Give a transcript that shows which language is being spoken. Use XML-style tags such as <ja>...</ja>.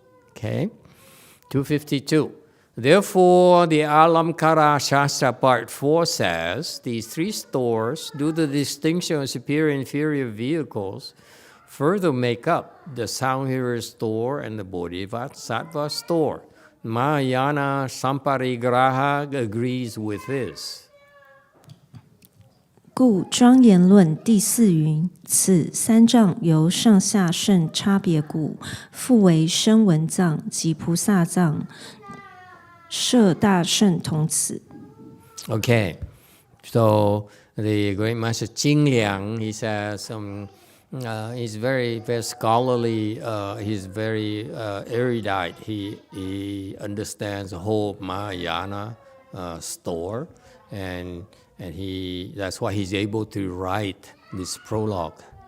<en>Okay, 252. Therefore, the Alamkara Shastra Part 4 says, these three stores, due to the distinction of superior and inferior vehicles, further make up the sound hearer store and the Bodhisattva store. Mahayana Samparigraha agrees with this.</en> <zh>故庄严论第四云：此三藏由上下甚差别故，复为声闻藏及菩萨藏，摄大圣同此。</zh> <en>Okay, so the great master Jing Liang, he says, he's very, very scholarly. He's very erudite. He understands the whole Mahayana store, and that's why he's able to write this prologue.</en>